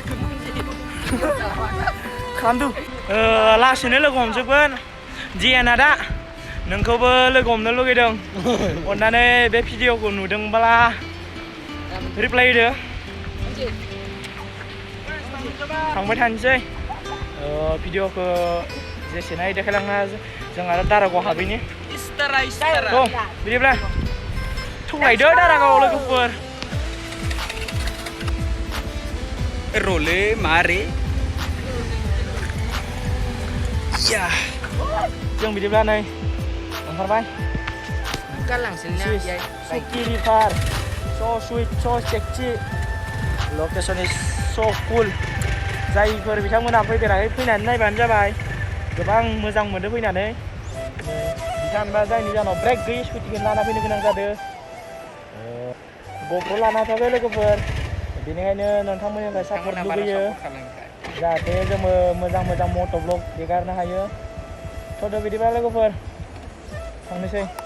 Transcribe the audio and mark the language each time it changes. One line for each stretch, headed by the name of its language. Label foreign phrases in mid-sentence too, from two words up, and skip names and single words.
Bodo: खालामदों लासैनो लोगो हमजोबगोन जियाना दा नोंखौबो लोगो हमनो लुगैदों अननानै बे भिडिअखौ नुदोंब्ला रिप्लाय होदो थांबाय थानोसै भिडिअखौ जेसेनो हायो देखायलांना जों आरो दारागाव हाबैनि बिदिब्ला थौलायदो दारागाव लोगोफोर रले मारे जों बिदिब्ला नै ओंखारबाय सुकि रिभार
English: so sweet so sexy location is so cool
Bodo: जायफोर बिथांमोना फैफेराखै फैनानै नायबानो जाबाय गोबां मोजां मोनदों फैनानै बिथांमोना जायनि जाहोनाव ब्रेक गैयै स्कुटिखौ लाना फैनो गोनां जादों गप्र' लाना थाबाय लोगोफोर बेनिखायनो नोंथांमोननिफ्राय सापर्ट लुबैयो जाहाथे जोङो मोजां
English: moto vlog
Bodo: हेगारनो हायो थ' बिदिबा लोगोफोर थांनोसै